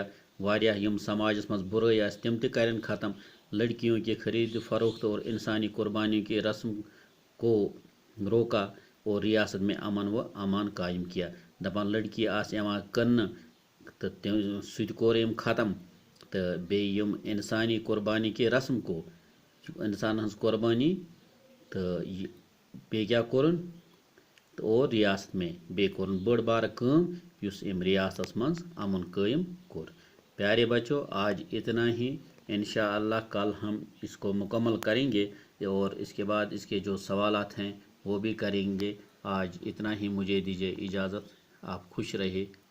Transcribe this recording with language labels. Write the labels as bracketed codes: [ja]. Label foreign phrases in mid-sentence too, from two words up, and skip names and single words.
[ks] واریاہ یم سماجس مز برائی آس تم تہ کرن ختم. [ur] لڑکیوں کے خرید فروخت اور انسانی قربانیوں کی رسم کو روکا اور ریاست میں امن و امان قائم کیا. [ks] دپان لڑکی آس یوان کن تو سہ کور یم ختم. تو بیٚیہِ یم [ur] انسانی قربانی کی رسم کو، [ks] انسان ہنز قربانی تو بیٚیہِ کیٛاہ کوٚرُن [ur] اور ریاست میں [ks] بیٚیہِ کوٚرُن بٔڑ بارٕ کٲم یُس ام ریاستس منٛز امن قائم کوٚر. [ur] پیارے بچوں، آج اتنا ہی. انشاءاللہ کل ہم اس کو مکمل کریں گے اور اس کے بعد اس کے جو سوالات ہیں وہ بھی کریں گے. آج اتنا ہی، مجھے دیجیے اجازت. آپ خوش رہے.